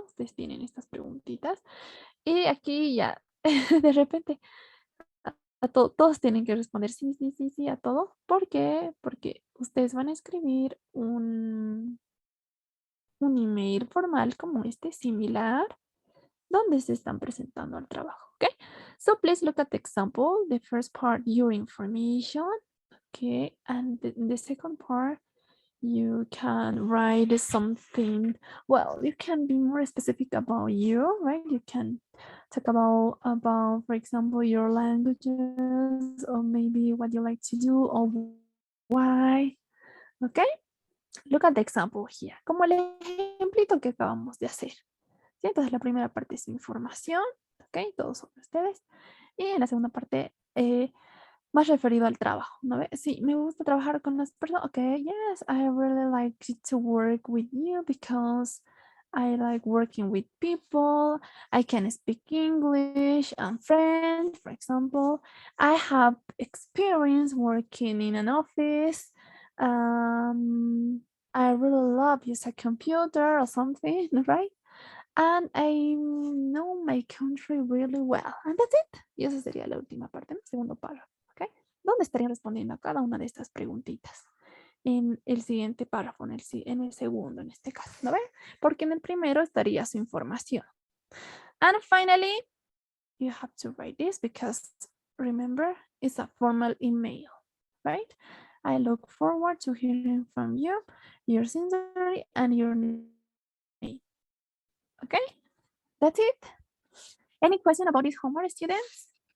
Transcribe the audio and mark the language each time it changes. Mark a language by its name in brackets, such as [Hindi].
[Spanish] Ustedes tienen estas preguntitas y aquí ya, de repente, todos tienen que responder sí, sí, sí, sí a todo. ¿Por qué? Porque ustedes van a escribir un email formal como este, similar, donde se están presentando al trabajo, ¿ok? [English] So please look at the example. The first part, your information, okay? And the second part, you can write something. Well, you can be more specific about you, right? You can talk about, for example, your languages, or maybe what you like to do, or why. Okay, look at the example here, [Spanish] como el ejemplito que acabamos de hacer. ¿Sí? Entonces la primera parte es información, ok, todos son ustedes. Y en la segunda parte, más referido al trabajo, ¿no ve? Sí, me gusta trabajar con las personas. [English] Okay, yes, I really like to work with you because I like working with people. I can speak English and French, for example. I have experience working in an office. I really love use a computer or something, right? And I know my country really well. And that's it. [Spanish] Y esa sería la última parte, el segundo párrafo. ¿Ok? ¿Dónde estarían respondiendo a cada una de estas preguntitas? En el siguiente párrafo, en el segundo, en este caso, ¿no ven? Porque en el primero estaría su información. [English] And finally, you have to write this because remember, it's a formal email, right? I look forward to hearing from you, your sincerity, and your name. Okay? That's it. Any question about this homework, students?